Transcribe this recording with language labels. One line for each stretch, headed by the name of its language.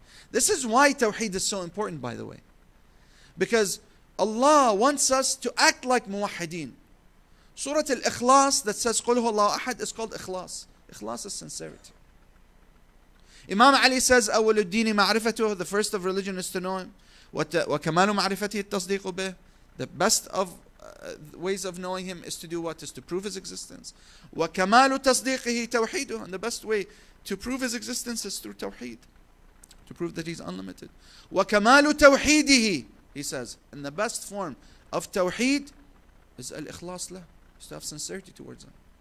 English: This is why tawheed is so important, by the way. Because Allah wants us to act like muwahhideen. Surah Al-Ikhlas that says,
Arabic: قُلْ هُوَ اللَّهُ أَحَدٌ
English: is called Ikhlas. Ikhlas is sincerity. Imam Ali says,
Arabic: أول الدين معرفته,
English: the first of religion is to know Him.
Arabic: وكمال معرفته التصديق به.
English: The best of ways of knowing Him is to do what? Is to prove His existence.
Arabic: وكمال تصديقه توحيده.
English: And the best way to prove His existence is through tawheed. To prove that He's unlimited.
Arabic: وكمال توحيده,
English: he says, and the best form of tawheed is al-ikhlas lah, is to have sincerity towards Him.